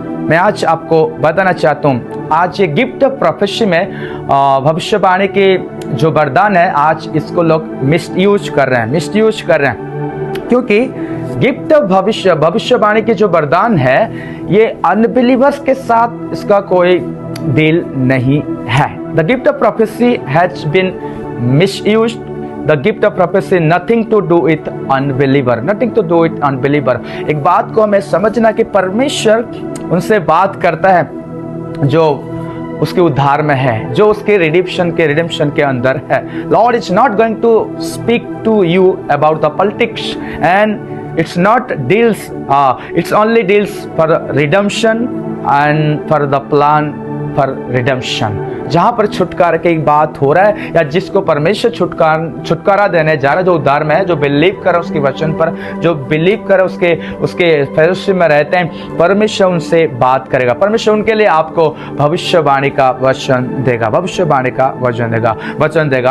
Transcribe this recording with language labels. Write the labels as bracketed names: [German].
[Hindi] मैं आज आपको बताना चाहता हूँ, आज ये गिफ्ट ऑफ प्रोफेसी में भविष्यवाणी के जो वरदान है, आज इसको लोग मिसयूज कर रहे हैं, क्योंकि गिफ्ट ऑफ भविष्यवाणी के जो वरदान है, ये अनबिलीवर्स के साथ इसका कोई डील नहीं है। [English] The gift of prophecy has been misused. The gift of prophecy nothing to do with unbeliever, nothing to do with unbeliever। [Hindi] एक बात को हमें समझना कि परमेश्वर उनसे बात करता है जो उसके उद्धार में है, जो उसके रिडेम्पशन के अंदर है। [English] Lord is not going to speak to you about the politics and it's not deals, it's only deals for redemption and for the plan for redemption। [Hindi] जहाँ पर छुटकारा की बात हो रहा है, या जिसको परमेश्वर छुटकारा देने जा रहा है, जो उद्धार में है, जो बिलीव करे उसके वचन पर, जो बिलीव करे उसके फेलोशिप में रहते हैं, परमेश्वर उनसे बात करेगा। परमेश्वर उनके लिए आपको भविष्यवाणी का वचन देगा, वचन देगा।